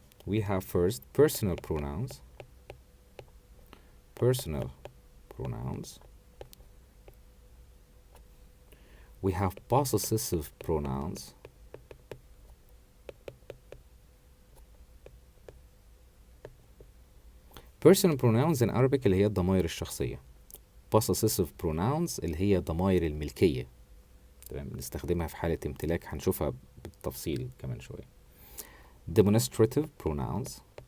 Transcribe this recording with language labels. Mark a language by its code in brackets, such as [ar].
[en] We have first personal pronouns. Personal pronouns. We have possessive pronouns. Personal pronouns in Arabic [ar] اللي هي الضمائر الشخصية. Possessive pronouns اللي هي ضمائر الملكية. تمام، بنستخدمها في حالة امتلاك، هنشوفها بالتفصيل كمان شوية. [en] Demonstrative pronouns.